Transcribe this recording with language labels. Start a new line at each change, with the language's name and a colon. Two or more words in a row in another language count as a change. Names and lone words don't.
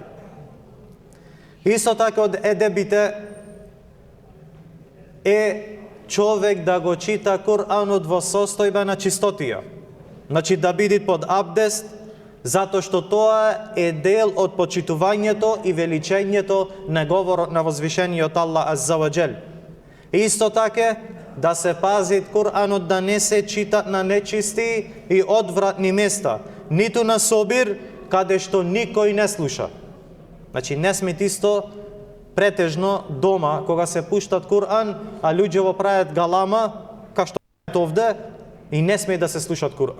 Macedonian: Исто така од едебите е човек да го чита Кур'анот во состојба на чистотија. Значи да биде под абдест, затоа што тоа е дел од почитувањето и величењето на говорот на возвишениот Аллах
Arabic: عز وجل.
Macedonian: Исто така да се пази Кур'анот да не се чита на нечисти и одвратни места, ниту на собир каде што никој не слуша. Значи не сме исто претежно дома кога се пуштат Кур'ан, а луѓе во прават галама, како што овде, и не сме да се слушат Кур'ан.